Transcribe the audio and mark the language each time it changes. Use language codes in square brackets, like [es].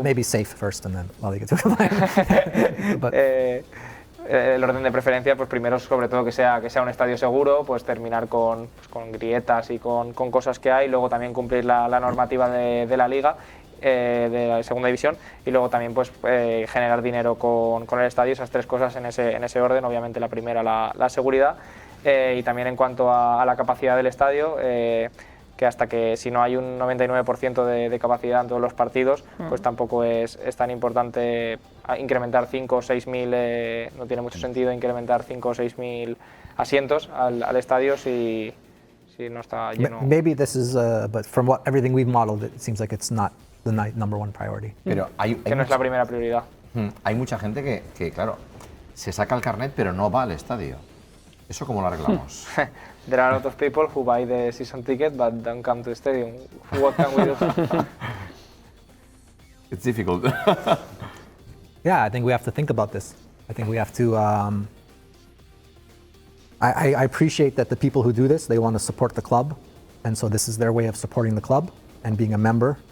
[en] maybe safe first and then La Liga 2 compliant. But, [es] el orden de preferencia, pues primero, sobre todo, que sea un estadio seguro, pues terminar con grietas y con cosas que hay, luego también cumplir la normativa de la Liga, de la segunda división, y luego también pues generar dinero con el estadio. Esas tres cosas en ese orden. Obviamente la primera, la seguridad, y también en cuanto a la capacidad del estadio, que hasta que si no hay un 99% de capacidad en todos los partidos, pues tampoco es tan importante incrementar 5 o 6 mil, no tiene mucho sentido incrementar 5 o 6 mil asientos al estadio si no está lleno. [en] Maybe this is, but from everything we've modeled, it seems like it's not the number one priority. [es] Pero Que no es la primera prioridad. hay mucha gente que, claro, se saca el carnet pero no va al estadio. ¿Eso cómo lo arreglamos? [en] There are a lot of people who buy the season ticket but don't come to the stadium. What can we do? It's difficult. Yeah, I think we have to think about this. I think we have to. I appreciate that the people who do this, they want to support the club, and so this is their way of supporting the club and being a member.